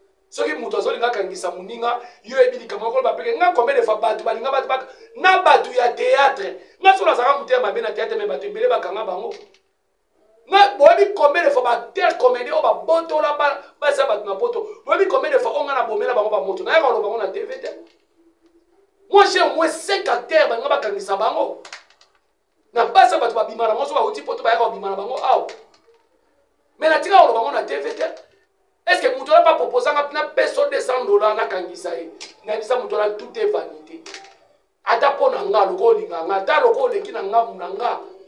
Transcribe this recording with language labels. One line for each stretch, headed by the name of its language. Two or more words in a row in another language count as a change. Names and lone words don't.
Lingala: Soki mutu azolinga akangisa moninga, yo yebi likambo moko loba peke, nga
French: combien de fois
Lingala: bato balinga bato baka, na bato ya théâtre. Nga solo azaka mutu ya mabe na théâtre, mais bato ebele bakanga bango. Nga, boyebi
French: combien de fois
Lingala: ba
French: acteur comédien
Lingala: oyo babotola ba-, baza bato na poto. Boyebi
French: combien de fois
Lingala: oyo nga na bomela bango ba moto. Nayaka koloba bango na T V te.
French: Moi, j'ai au moins cinq acteurs,
Lingala: banga bakangisa bango. Na basa bato babima na bango, so bauti poto, bayaka babima na bango awa. Mais natika koloba bango na T V te.
French: Est-ce que
Lingala: mutu wana pa proposer nga, na peso
French: deux cents dollars,
Lingala: nakangisa ye? Nayebisa mutu wana,
French: tout est vanité.
Lingala: Ata mpo na nga, loko olinga nga, ata loko oleki na nga, na nga.